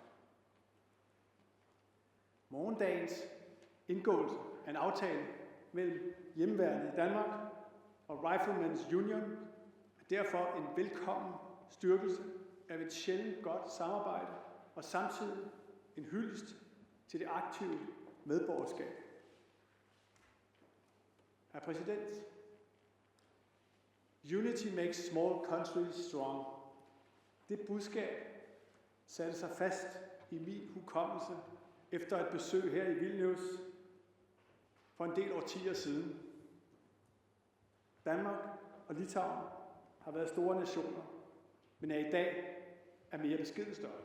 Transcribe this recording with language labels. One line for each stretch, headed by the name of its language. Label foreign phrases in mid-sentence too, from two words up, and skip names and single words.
Danish: Morgendagens indgåelse af en aftale mellem hjemmeværnet i Danmark og Riflemen's Union er derfor en velkommen styrkelse af et sjældent godt samarbejde og samtidig en hyldest til det aktive medborgerskab. Hr. Præsident,
English: unity makes small countries strong.
Danish: Det budskab satte sig fast i min hukommelse efter et besøg her i Vilnius for en del årtier siden. Danmark og Litauen har været store nationer, men er i dag af mere beskeden størrelse.